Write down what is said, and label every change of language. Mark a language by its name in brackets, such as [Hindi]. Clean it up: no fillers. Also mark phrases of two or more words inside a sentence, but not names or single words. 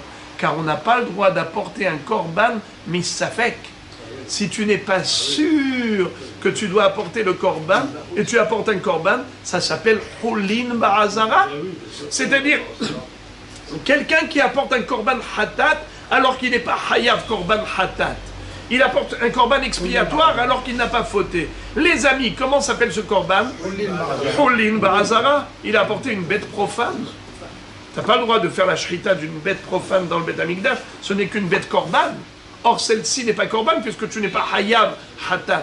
[French] Car on n'a pas le droit d'apporter un [Hebrew] קרבן מספק. [French] Si tu n'es pas sûr que tu dois apporter le korban, et tu apportes un korban, ça s'appelle [Hebrew] חולין בעזרה. [French] C'est-à-dire, quelqu'un qui apporte un [Hebrew] קרבן חטאת, [French] alors qu'il n'est pas [Hebrew] חייב קרבן חטאת. [French] Il apporte un korban expiatoire alors qu'il n'a pas fauté. Les amis, comment s'appelle ce korban? [Hebrew] חולין בעזרה. [French] Il a apporté une bête profane. Tu n'as pas le droit de faire la shrita d'une bête profane dans le Bet Amikdash, ce n'est qu'une bête korban. Or, celle-ci n'est pas korban puisque tu n'es pas [Hebrew] חייב חטאת.